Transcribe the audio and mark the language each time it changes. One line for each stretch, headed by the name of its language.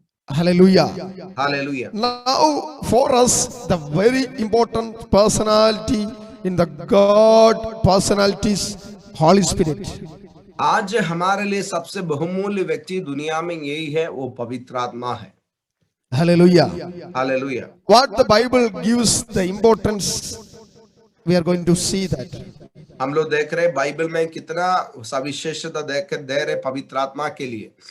English: Hallelujah.
Hindi: Hallelujah.
English: Now, for us, the very important personality in the God personalities, Holy Spirit.
Hindi: आज हमारे लिए सबसे बहुमूल्य व्यक्ति दुनिया में यही है, वो पवित्र आत्मा है।
English: Hallelujah.
Hindi: Hallelujah.
English: What the Bible gives the importance, we are going to see that.
Hindi: हम लोग देख रहे बाइबल में कितना सविशेषता दे रहे पवित्र आत्मा के लिए।